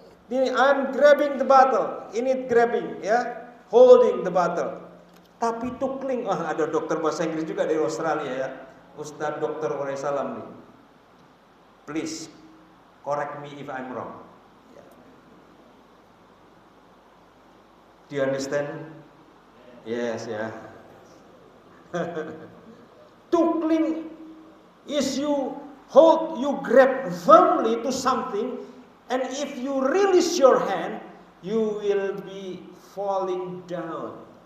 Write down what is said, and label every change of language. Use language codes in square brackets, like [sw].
[id] Ini [en] I'm grabbing the bottle. [id] Ini [en] grabbing, ya, holding the bottle. [id] Tapi to cling, ada dokter bahasa Inggris juga dari Australia, ya, Ustadz Dr. Waalaikumsalam nih. [en] Please correct me if I'm wrong. Do you understand? Yes, ya. To cling is you hold, you grab firmly to something, and if you release your hand, you will be falling down.